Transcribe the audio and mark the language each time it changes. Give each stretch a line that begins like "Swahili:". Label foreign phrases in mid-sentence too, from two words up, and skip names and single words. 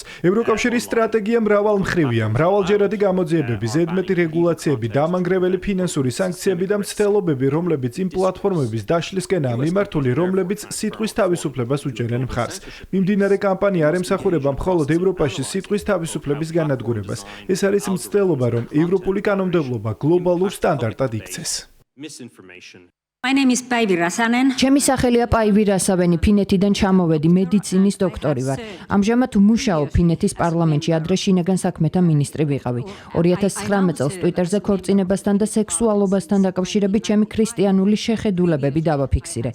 Georgian: ევროკავშირის სტრატეგია მრავალმხრივია, მრავალჯერადი გამოძიებები, ზედმეტი რეგულაციები, დამანგრეველი ფინანსური სანქციები და მცდელობები, რომლებიც იმ პლატფორმების დაშლისკენაა მიმართული, რომლებიც სიტყვის თავისუფლებას უჭერენ მხარს. მიმდინარე კამპანია არ ემსახურება მხოლოდ ევროპაში სიტყვის თავისუფლების განადგურებას. ეს არის მცდელობა, რომ ევროპული კანონმდებლობა გლობალურ სტანდარტად იქცეს.
English: My name is Päivi Räsänen.
Georgian: ჩემი სახელია პაივი რასავენი, ფინეთიდან ჩამოვედი, მედიცინის დოქტორი ვარ. ამჟამად ვმუშაობ ფინეთის პარლამენტში, ადრე შინაგან საქმეთა მინისტრი ვიყავი. 2019 წელს ტვიტერზე ქორწინებასთან და სექსუალობასთან დაკავშირებით ჩემი ქრისტიანული შეხედულებები დავაფიქსირე.